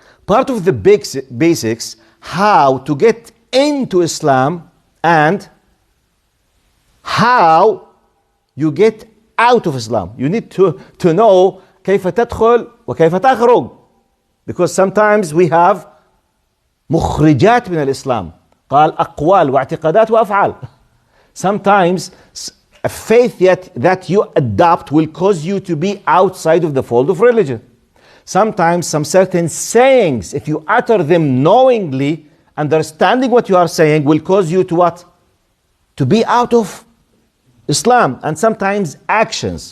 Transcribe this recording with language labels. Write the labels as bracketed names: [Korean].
[English] Part of the basics, how to get into Islam and how you get out of Islam. You need to know [Arabic] كيف تدخل وكيف تخرج. [English] Because sometimes we have [Arabic] مخرجات من الإسلام. قال أقوال واعتقادات وأفعال. [English] Sometimes a faith that you adopt will cause you to be outside of the fold of religion. Sometimes some certain sayings, if you utter them knowingly, understanding what you are saying, will cause you to what? To be out of Islam. And sometimes actions.